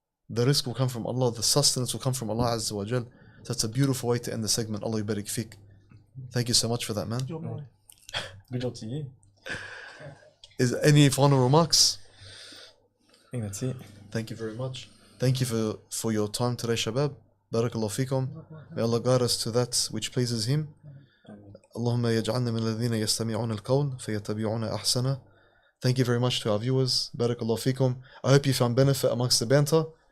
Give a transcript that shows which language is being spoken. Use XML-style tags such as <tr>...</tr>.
<en>The rizq will come from Allah, the sustenance will come from Allah Azza wa Jal. So that's a beautiful way to end the segment. Allah yubarik fiqh. Thank you so much for that, man. Good job to you. Is any final remarks? I think that's it. Thank you very much. Thank you for your time today, Shabab. Barakallahu fikum. May Allah guide us to that which pleases Him.</en> <ar>اللهم يجعلنا من الذين يستمعون القول فيتبعون أحسنه.</ar> <en>Thank you very much to our viewers. Barakallahu fikum. I hope you found benefit amongst the banter.</en>